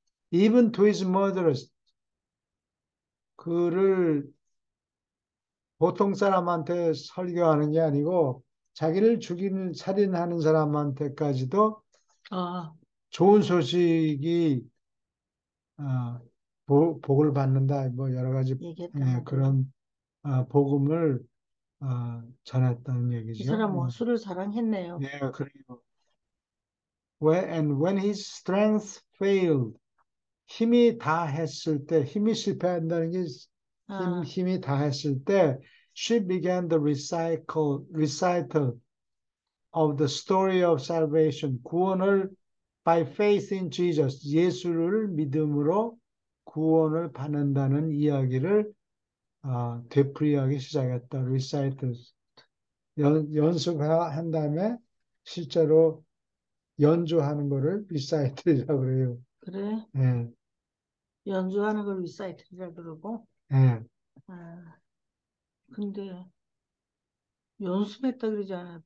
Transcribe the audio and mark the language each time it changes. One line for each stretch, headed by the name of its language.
English: Even to his murderers
Korean: 그를 보통 사람한테 설교하는 게 아니고 자기를 죽이는 살인하는 사람한테까지도 아, 좋은 소식이 복을 받는다. 뭐 여러 가지 얘기했단 예, 말이에요. 그런 복음을 전했다는 이 얘기죠. 사람 원수를 사랑했네요. 예, 그래요.
English: And when his strength failed,
Korean: 힘이 다 했을 때, 힘이 실패한다는 게 아, 힘이 다 했을 때,
English: she began the recital of the story of salvation,
Korean: 구원을
English: by faith in Jesus,
Korean: 예수를 믿음으로 구원을 받는다는 이야기를 되풀이하기 시작했다.
English: recital.
Korean: 연습한 다음에 실제로 연주하는 거를 리사이틀이라고 그래요. 그래. 예, 연주하는 걸 리사이틀이라 그러고. 예. 아, 근데 연습했다 그러지 않아요?